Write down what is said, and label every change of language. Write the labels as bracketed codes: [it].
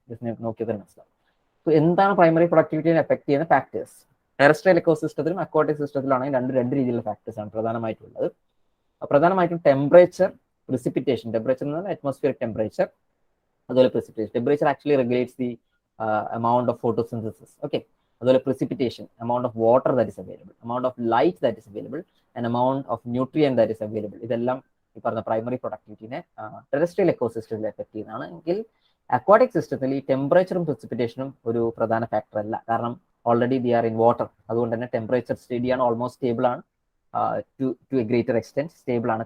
[ml] Just നോക്കിയത് മനസ്സിലാവും. എന്താണ് പ്രൈമറി പ്രൊഡക്ടിവിറ്റിയെ എഫക്ട് ചെയ്യുന്ന ഫാക്ടേഴ്സ്? ടെറസ്ട്രിയൽ എക്കോസിസ്റ്റത്തിലും അക്വാട്ടിക് സിസ്റ്റത്തിലാണെങ്കിൽ രണ്ട് രീതിയിലുള്ള ഫാക്ടേഴ്സ് ആണ് പ്രധാനമായിട്ടുള്ളത്. പ്രധാനമായിട്ടും ടെമ്പറേച്ചർ, പ്രിസിപ്പിറ്റേഷൻ. ടെമ്പറേച്ചർ എന്ന് പറഞ്ഞാൽ അറ്റ്മോസ്ഫിയറിക് ടെമ്പറേച്ചർ, അതുപോലെ precipitation. [en] Temperature actually regulates the amount of photosynthesis. Okay, [ml] അതുപോലെ [en] precipitation, amount of water that is available, amount of light that is available, and amount of nutrient that is available. [ml] ഇതെല്ലാം ഈ പറഞ്ഞ primary പ്രൊഡക്ടിവിറ്റിനെ terrestrial എക്കോസിസ്റ്റത്തിൽ effect ചെയ്യുന്നതാണ്. എങ്കിൽ aquatic സിസ്റ്റത്തിൽ ഈ ടെമ്പറേച്ചറും പ്രിസിപ്പിറ്റേഷനും ഒരു പ്രധാന ഫാക്ടർ അല്ല. കാരണം [en] Already they are in water. [ml] അതുകൊണ്ട് തന്നെ ടെമ്പറേച്ചർ സ്റ്റഡി ആണ്, ഓൾമോസ്റ്റ് സ്റ്റേബിൾ ആണ്, [en] to a greater extent [ml] stable ആണ്.